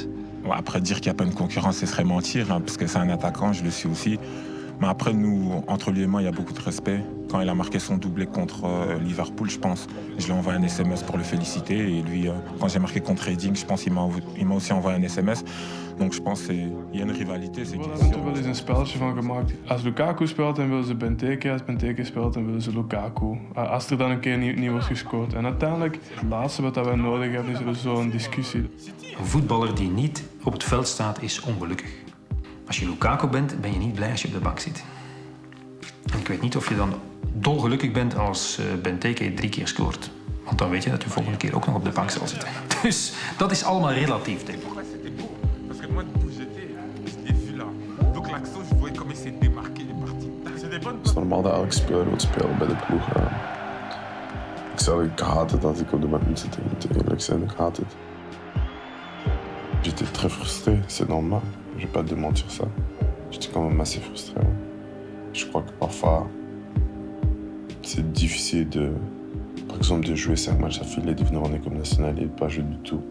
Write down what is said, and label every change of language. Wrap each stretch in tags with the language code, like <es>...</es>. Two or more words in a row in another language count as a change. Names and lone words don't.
<fr>Ouais, après, dire qu'il n'y a pas une concurrence, ce serait mentir, hein, parce que c'est un attaquant, je le suis aussi. Mais après, nous, entre lui et moi, il y a beaucoup de respect. Quand il a marqué son doublé contre Liverpool, je pense, je lui ai envoyé un SMS pour le féliciter. Et lui, quand j'ai marqué contre Reading, je pense qu'il m'a aussi envoyé un SMS. Donc je pense qu'il y a une rivalité.</fr> <nl>We hebben er wel eens een spelletje van gemaakt. Als Lukaku speelt, dan willen ze Benteke. Als Benteke speelt, dan willen ze Lukaku. Als er dan een keer niet wordt gescoord. En uiteindelijk, het laatste wat wij nodig hebben, is er zo'n discussie. Een voetballer die niet op het veld staat, is ongelukkig. Als je Lukaku bent, ben je niet blij als je op de bank zit. En ik weet niet of je dan dolgelukkig bent als Benteke 3 keer scoort. Want dan weet je dat u volgende keer ook nog op de bank zal zitten. Dus dat is allemaal relatief, denk ik.</nl> <fr>Parce que moi, d'où j'étais, je l'ai vu là. Donc l'action, je voyais comment il s'est démarqué, il est parti. C'est des bonnes.</fr> <nl>Het is normaal dat elke speler wil spelen bij de ploeg. Ik haat het als ik op de bank moet zitten. Ik moet eerlijk zijn, ik haat het.</nl> <fr>J'étais très frustré, c'est normal. Je vais pas te démentir ça. J'étais quand même assez frustré. Je crois que parfois, c'est difficile de, par exemple, de jouer 5 matchs d'affilée, de venir en équipe nationale et de pas jouer du tout.</fr>